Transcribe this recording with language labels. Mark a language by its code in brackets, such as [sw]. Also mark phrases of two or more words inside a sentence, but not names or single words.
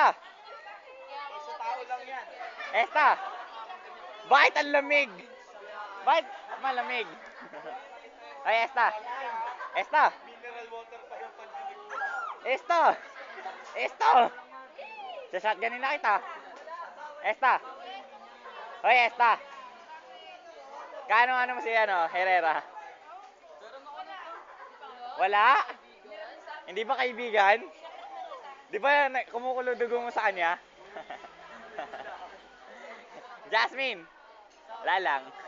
[tl] sa tao lang yan. Esta! Bakit ang lamig? Bakit malamig? Ay, Esta! Esta! Mineral water pa yung pag-ibig mo. Esta! Esta! Sa-shotgunin na kita. Esta! Hoy, Esta! Kano mo si Herrera? Wala? Hindi ba kaibigan? Di ba kumukulo dugo mo sa kanya? Jasmine! Wala lang.